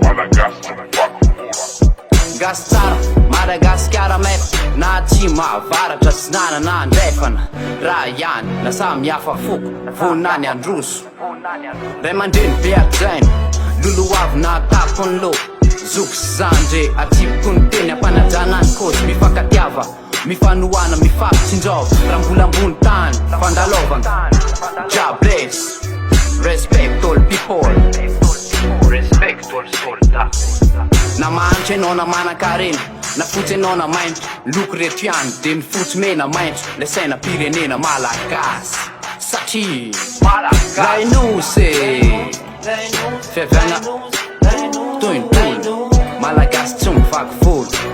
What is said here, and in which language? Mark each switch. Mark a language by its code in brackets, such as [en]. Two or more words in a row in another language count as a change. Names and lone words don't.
[mg] Gasy tsara Madagasikara meva na atsimo avaratra tsy nanana andrefana raha ihany na samy hafa foko vonona ny androso Ray aman-dreny be ajaina lolo avy na TAKON'I zoko sy zandre atsipoko ny teny ampanajana ny kôzy mifankatiava mifanohana mifapitsinjava raha mbola ambony tany fandalovana Jables [en] respect all people Respect all soldats. [mg] na mahanitra enao na manan-karena na fotsy enao na maintro loko reto ihany de ny fotsy mena maintro le saina pirenena malagasy satria Ilay Nosy Fiavana Tointolo Malagasy tsy mivaky volo